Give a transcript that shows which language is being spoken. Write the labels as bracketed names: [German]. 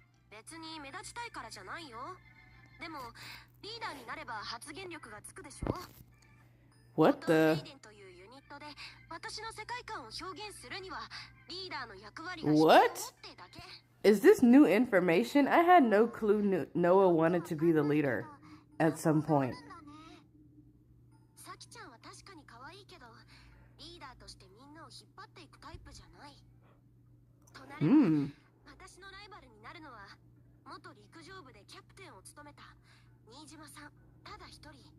[Japanese] 別に目立ちたいからじゃないよ。でもリーダーになれば発言力がつくでしょ。 [English] What the? [Japanese] フォトンメイデンというユニットで私の世界観を表現するにはリーダーの役割が必要 [English] What? [Japanese] ってだけ。 [English] Is this new information? I had no clue Noah wanted to be the leader at some point. [Japanese] サキちゃんは確かに可愛いけど、リーダーとしてみんなを引っ張っていくタイプじゃない。となれば、私のライバルになるのは元陸上部でキャプテンを務めた新島さんただ一人。